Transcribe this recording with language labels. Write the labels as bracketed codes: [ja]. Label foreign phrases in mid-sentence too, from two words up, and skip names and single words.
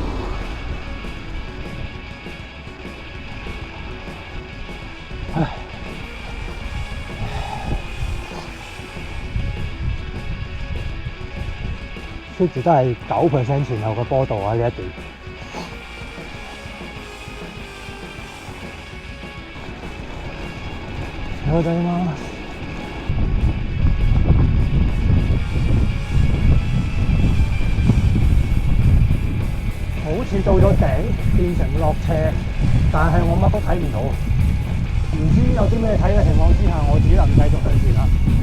[yue] 唉，keep住都係9% 前後嘅坡度啊！呢一段。 [ja] おはようございます。 [yue] 好似到咗頂，變成落斜，但係我乜都睇唔到。唔知有啲咩睇嘅情況之下，我只能繼續向前啦。